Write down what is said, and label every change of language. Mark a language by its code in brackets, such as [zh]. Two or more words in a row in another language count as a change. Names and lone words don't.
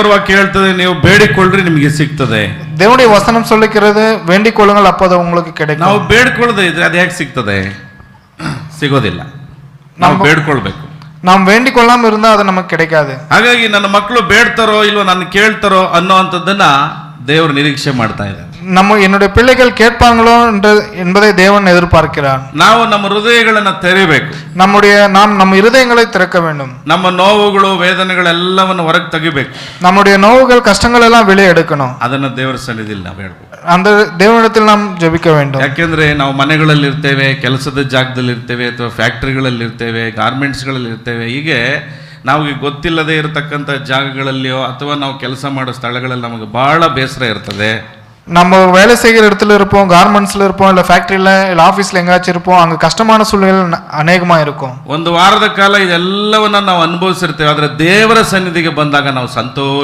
[kn] ದೇವರ ವಾಕ್ಯ ಹೇಳ್ತದೆ, ನೀವು ಬೇಡಿಕೊಳ್ಳ್ರಿ ನಿಮಗೆ ಸಿಗ್ತದೆ. [ta] தேவனுடைய வசனம் சொல்லுகிறது, வேண்டிக் கொள்ளுங்கள் அப்போது உங்களுக்கு கிடைக்கும். [kn] ನಾವು ಬೇಡ್ಕೊಳ್ಳದೆ ಇದ್ರೆ ಅದು ಹೇಗೆ ಸಿಗ್ತದೆ? ಸಿಗೋದಿಲ್ಲ. ನಾವು ಬೇಡ್ಕೊಳ್ಬೇಕು. [ta] நாம் வேண்டிக் கொள்ளாம இருந்தா அது நமக்கு கிடைக்காது. [kn] ಹಾಗಾಗಿ ನನ್ನ ಮಕ್ಕಳು ಬೇಡ್ತಾರೋ ಇಲ್ವೋ, ನನ್ನ ಕೇಳ್ತಾರೋ ಅನ್ನೋಂಥದ್ದನ್ನ ದೇವರು ನಿರೀಕ್ಷೆ ಮಾಡ್ತಾ ಇದ್ದಾರೆ. [ta] என்னுடைய பிள்ளைகள் கேட்பாங்களோ என்பதை தேவன் எதிர்பார்க்கிறார். [kn] ನಾವು ನಮ್ಮ ಹೃದಯಗಳನ್ನ ತೆರೆಯಬೇಕು. [ta] நாம் நம்ம இருதயங்களை திறக்க வேண்டும். [kn] ನಮ್ಮ ನೋವುಗಳು ವೇದನೆಗಳೆಲ್ಲವನ್ನು ಹೊರಗೆ ತೆಗಿಬೇಕು. [ta] நம்முடைய நோவுகள் கஷ்டங்கள் எல்லாம் வெளியே எடுக்கணும். [kn] ಅದನ್ನ ದೇವರ ಸನ್ನಿಧಿಯಲ್ಲಿ ನಾವು ಹೇಳ್ಬೇಕು. [ta] அந்த தேவனிடத்தில் நாம் ಜಪಿக்க வேண்டும். [kn] ಯಾಕೆಂದ್ರೆ ನಾವು ಮನೆಗಳಲ್ಲಿ ಇರ್ತೇವೆ, ಕೆಲಸದ ಜಾಗದಲ್ಲಿ ಇರ್ತೇವೆ, ಅಥವಾ ಫ್ಯಾಕ್ಟರಿಗಳಲ್ಲಿ ಇರ್ತೇವೆ, ಗಾರ್ಮೆಂಟ್ಸ್ಗಳಲ್ಲಿ ಇರ್ತೇವೆ. ಹೀಗೆ ನಮಗೆ ಗೊತ್ತಿಲ್ಲದೆ ಇರತಕ್ಕಂಥ ಜಾಗಗಳಲ್ಲಿಯೋ ಅಥವಾ ನಾವು ಕೆಲಸ ಮಾಡೋ ಸ್ಥಳಗಳಲ್ಲಿ ನಮಗೆ ಬಹಳ ಬೇಸರ ಇರ್ತದೆ. [ta] நம்ம வேலை செய்கிற இடத்துல இருப்போம், கார்மெண்ட்ஸ்ல இருப்போம், இல்ல ஃபேக்டரியில இல்ல ஆபீஸ்ல எங்காச்சும் இருப்போம். அங்க கஷ்டமான சூழ்நிலை அநேகமா இருக்கும். [kn] ಒಂದು ವಾರದ ಕಾಲ ಇದೆಲ್ಲವನ್ನ ನಾವು ಅನುಭವಿಸಿರ್ತೇವೆ. ಆದ್ರೆ ದೇವರ ಸನ್ನಿಧಿಗೆ ಬಂದಾಗ ನಾವು ಸಂತೋಷ